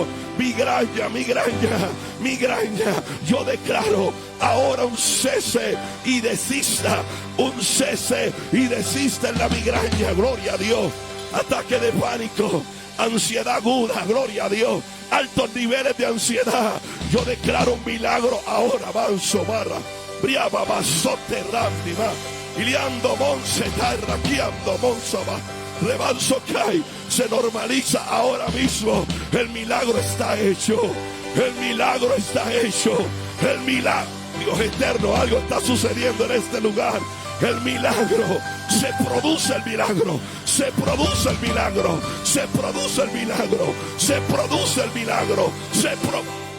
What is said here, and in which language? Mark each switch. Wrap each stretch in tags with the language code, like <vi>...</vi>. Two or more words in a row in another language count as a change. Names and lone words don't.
<es>Migraña, migraña, migraña. Yo declaro ahora un cese y desista. Un cese y desista en la migraña. Gloria a Dios. Ataque de pánico, ansiedad aguda, gloria a Dios, altos niveles de ansiedad. Yo declaro un milagro ahora. Manso barra, briaba basote randima, iliando monse tarra, quiando monsaba, rebanso kai. Se normaliza ahora mismo. El milagro está hecho. El milagro está hecho. El milagro, Dios eterno, algo está sucediendo en este lugar. El milagro, se produce el milagro, se produce el milagro, se produce el milagro, se produce el milagro, se produce.</es>